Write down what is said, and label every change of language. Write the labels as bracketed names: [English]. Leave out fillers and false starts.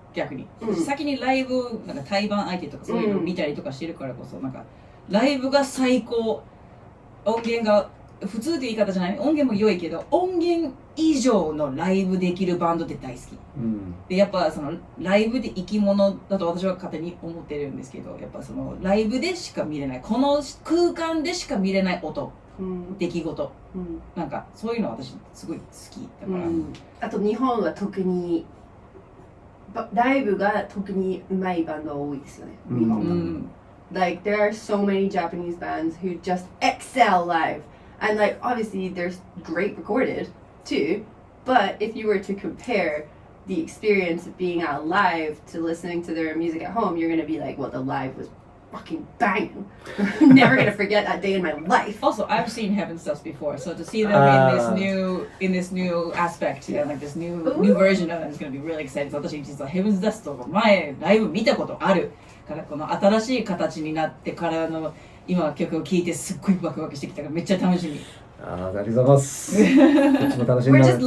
[Japanese] 逆に、先にライブなんか対バン相手とかそういうのを見たりとかしてるからこそ、なんかライブが最高、音源が普通って言い方じゃない、音源も良いけど音源以上のライブできるバンドって大好き、でやっぱそのライブで生き物だと私は勝手に思ってるんですけど、やっぱそのライブでしか見れない、この空間でしか見れない音、出来事、なんかそういうの私すごい好きだから、あと日本は特にライブが特に上手いバンド多いですよね、日本は。 [English] Like there are so many Japanese bands who just excel live, and like obviously they're great recorded too, but if you were to compare the experience of being out live to listening to their music at home, you're gonna be like, well, the live was fucking banging. Never gonna forget that day in my life. Also, I've seen Heaven's Dust before, so to see them in this new aspect, like this new version of them is gonna be really exciting. [Japanese] 私実は Heaven's Dust を前ライブ見たことあるから、この新しい形になってからの今曲を聴いてすっごいワクワクしてきたからめっちゃ楽しみ。ありがとうございます。こっちも楽しみになってる。